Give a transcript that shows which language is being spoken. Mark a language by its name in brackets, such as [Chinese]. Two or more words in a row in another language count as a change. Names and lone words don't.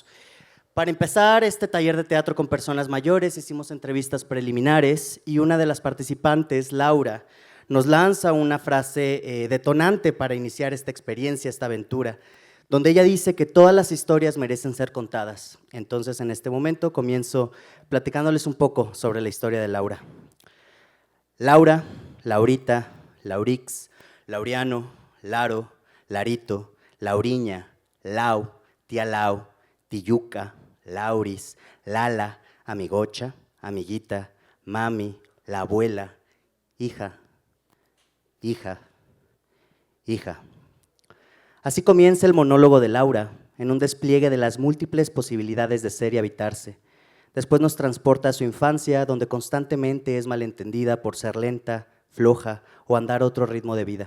[Spanish] Para empezar este taller de teatro con personas mayores, hicimos entrevistas preliminares y una de las participantes, Laura, nos lanza una frase detonante para iniciar esta experiencia, esta aventura, donde ella dice que todas las historias merecen ser contadas. Entonces, en este momento comienzo platicándoles un poco sobre la historia de Laura. Laura, Laurita, Laurix, Laureano, Laro, Larito, Lauriña, Lau, Tía Lau, Tiyuca, Lauris, Lala, Amigocha, Amiguita, Mami, la abuela, hija, hija, hija. Así comienza el monólogo de Laura, en un despliegue de las múltiples posibilidades de ser y habitarse. Después nos transporta a su infancia, donde constantemente es malentendida por ser lenta, floja o andar otro ritmo de vida.